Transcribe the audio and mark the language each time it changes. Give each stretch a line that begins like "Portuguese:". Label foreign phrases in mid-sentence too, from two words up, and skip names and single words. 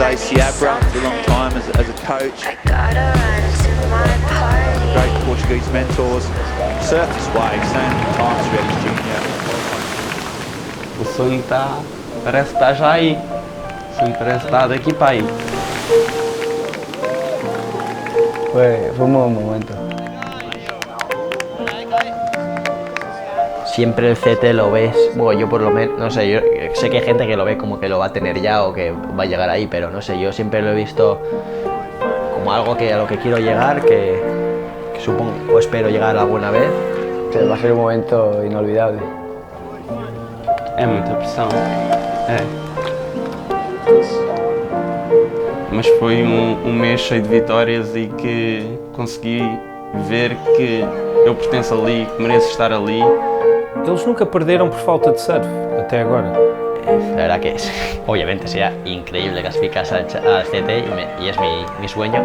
English: Seabra for a long time as a coach. Great Portuguese mentors. Surfed his way so many times throughout his junior.
Portuguese: O sonho parece que está já aí. O sonho parece que está daqui para aí.
Spanish: Fue un buen momento. Siempre el CT lo ves, bueno, yo por lo menos, no sé, yo sé que hay gente que lo ve como que lo va a tener ya o que va a llegar ahí, pero no sé, yo siempre lo he visto como algo que a lo que quiero llegar, que supongo o espero llegar alguna vez. Va a ser un momento inolvidable.
Portuguese: É muita pressão, é. Mas foi um mês cheio de vitórias e que consegui ver que eu pertenço ali, que mereço estar ali. Eles nunca perderam por falta de surf, até agora.
Spanish: La verdad que obviamente sería increíble clasificarse al CT y es mi sueño.